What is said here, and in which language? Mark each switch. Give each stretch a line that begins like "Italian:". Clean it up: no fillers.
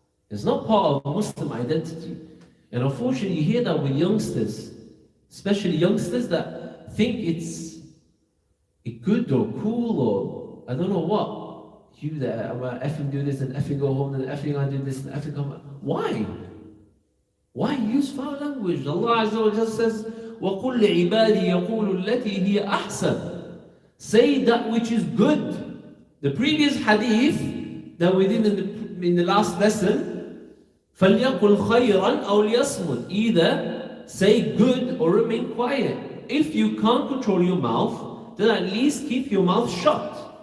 English: It's not part of Muslim identity. And unfortunately, you hear that with youngsters, especially youngsters that think it's good or cool or I don't know what. You that I'm gonna effing do this and effing go home and effing I do this and effing come back. Why? Why use foul language? Allah Azza wa Jalla says,
Arabic: وَقُلْ لِعِبَادِي يَقُولُ الَّتِي هِيَ أَحْسَنُ.
English: Say that which is good. The previous hadith that we did in the last lesson,
Arabic: فَلْيَقُلْ خَيْرًا أَوْ لِيَصْمُتْ.
English: Either say good or remain quiet. If you can't control your mouth, then at least keep your mouth shut.